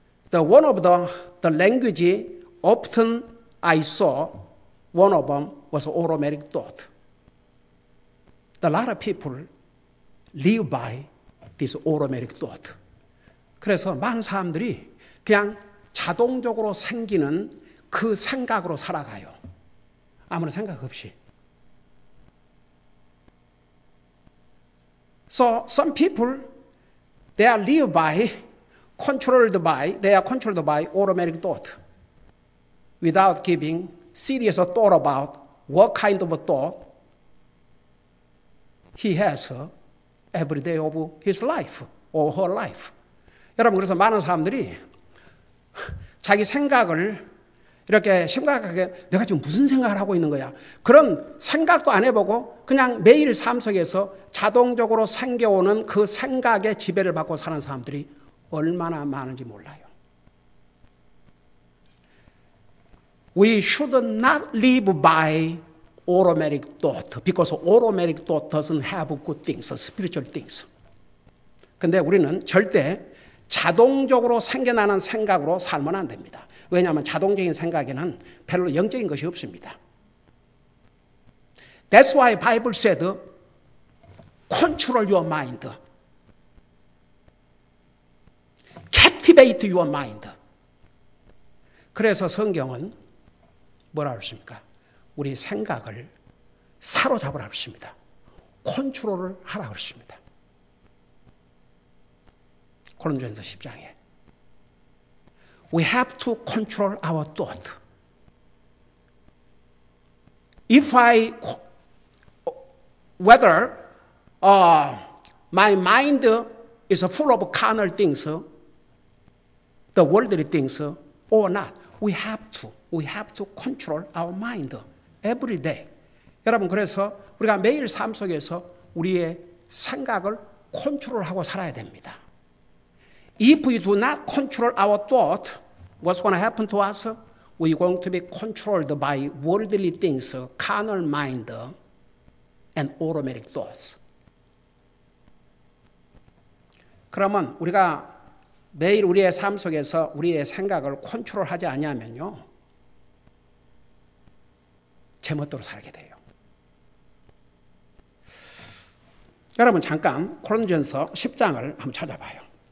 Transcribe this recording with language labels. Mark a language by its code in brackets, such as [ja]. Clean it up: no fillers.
[en] One of the language often I saw, one of them was automatic thought. A lot of people live by this automatic thought. [ko] 그래서 많은 사람들이 그냥 자동적으로 생기는 그 생각으로 살아가요. 아무런 생각 없이. [en] So some people, they are live by they are controlled by automatic thought without giving serious thought about what kind of thought he has every day of his life or her life. [ko] 여러분, 그래서 많은 사람들이 자기 생각을 이렇게 심각하게 내가 지금 무슨 생각을 하고 있는 거야? 그런 생각도 안 해보고 그냥 매일 삶 속에서 자동적으로 생겨오는 그 생각의 지배를 받고 사는 사람들이 얼마나 많은지 몰라요. [en] We should not live by automatic thought because automatic thought doesn't have good things, spiritual things. [ko] 근데 우리는 절대 자동적으로 생겨나는 생각으로 살면 안 됩니다. 왜냐하면 자동적인 생각에는 별로 영적인 것이 없습니다. [en] That's why Bible said, control your mind. Captivate your mind. [ko] 그래서 성경은 뭐라 그러십니까? 우리 생각을 사로잡으라 그러십니다. 컨트롤을 하라 그러십니다. 고린도전서 10장에 [en] We have to control our thought. If whether my mind is full of carnal things, the worldly things, or not, we have to control our mind every day. [ko] 여러분, 그래서 우리가 매일 삶 속에서 우리의 생각을 컨트롤하고 살아야 됩니다. [en] If we do not control our thought, what's going to happen to us? We're going to be controlled by worldly things, carnal mind, and automatic thoughts. [ko] 그러면 우리가 매일 우리의 삶 속에서 우리의 생각을 컨트롤하지 않으면요, 제멋대로 살게 돼요. 여러분, 잠깐 고린도전서 10장을 한번 찾아봐요.